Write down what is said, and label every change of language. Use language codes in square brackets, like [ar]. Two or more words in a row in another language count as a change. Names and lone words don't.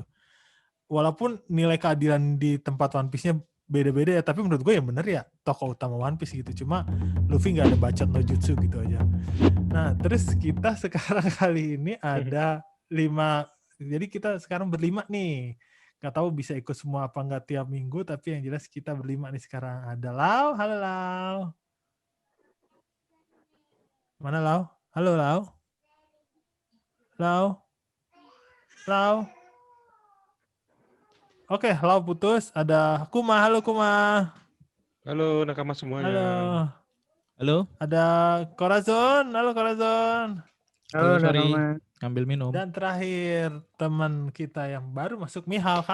[id] Walaupun nilai keadilan di tempat One Piece-nya beda-beda ya, tapi menurut gue yang benar ya tokoh utama One Piece gitu. Cuma Luffy nggak ada bacot [ja] no jutsu [id] gitu aja. Nah, terus kita sekarang kali ini ada 5, jadi kita sekarang berlima nih. Nggak tahu bisa ikut semua apa nggak tiap minggu, tapi yang jelas kita berlima nih sekarang. Ada Lau, halo Lau. Mana Lau? Halo Lau. Lau. Lau. Oke, Lau putus. Ada Kuma, halo Kuma. Halo nakama semuanya. Halo. Ada Corazon, halo Corazon. Halo, sorry. Ambil minum. Dan terakhir teman kita yang baru masuk, Mihawk.